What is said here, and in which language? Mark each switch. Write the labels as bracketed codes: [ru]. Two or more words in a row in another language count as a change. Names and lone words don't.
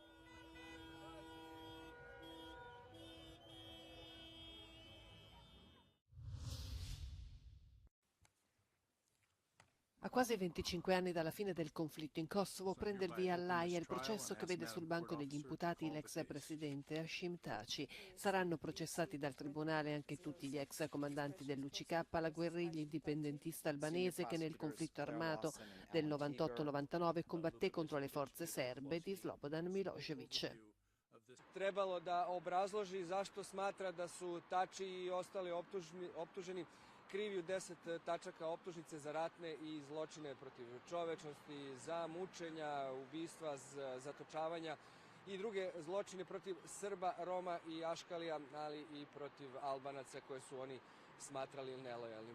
[it] A quasi 25 anni dalla fine del conflitto in Kosovo prende il via all'Aia il processo che vede sul banco degli imputati l'ex presidente Hashim Thaçi. Saranno processati dal tribunale anche tutti gli ex comandanti dell'UCK, la guerriglia indipendentista albanese che nel conflitto armato del 98-99 combatté contro le forze serbe di Slobodan Milošević. [sr] Trebalo da obrazloži zašto smatra da su Thaçi I ostali optuženi krivi u 10 tačaka optužnice za ratne I zločine protiv čovečnosti, za mučenja, ubistva, zatočavanja I druge zločine protiv Srba, Roma I Aškalija, ali I protiv Albanaca koje su oni smatrali nelojalnim.